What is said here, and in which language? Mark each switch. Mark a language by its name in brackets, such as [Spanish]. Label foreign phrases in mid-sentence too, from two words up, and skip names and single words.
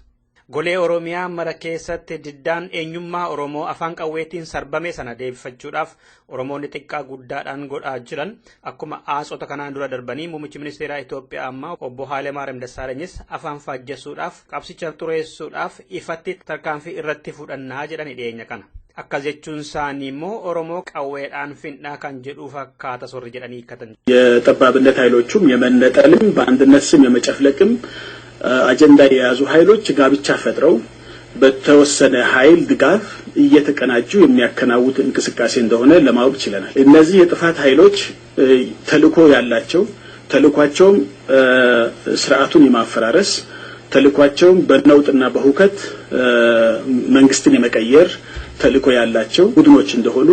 [Oromo] Golee Oromiyaa mara keessatti diddaan eenyummaa Oromoo afaan qawweetiin sarbame sana deebifachuudhaaf Oromoonni xiqqaa guddaadhaan godhaa jiran akkuma aasota kanaan dura darbanii muummichi ministeeraa Itoophiyaa ammaa obbo Haalemaariyaam Dassaalenyi afaan faajjessuudhaaf qabsicha tureessuudhaaf ifatti tarkaanfii irratti fudhannaa jedhani dhiyeenya kana. Akka jechuun isaanii immoo Oromoo qawweedhaan findhaa kan jedhu fakkaata sorri jedhanii hikkatan. [Amharic] የጠባብነት ኃይሎቹም የመነጠልም በአንድነት ስም የመጨፍለቅም አጀንዳ የያዙ ኃይሎች ጋብቻ ፈጥረው በተወሰነ ኃይል ድጋፍ እየተቀናጁ የሚያከናውኑት እንቅስቃሴ እንደሆነ ለማወቅ ችለናል። እነዚህ የጥፋት ኃይሎች ተልዕኮ ያላቸው ተልዕኳቸው ስርዓቱን የማፈራረስ ተልዕኳቸው በነውጥና በሁከት መንግስትን የመቀየር ተልዕኮ ያላቸው ቡድኖች እንደሆኑ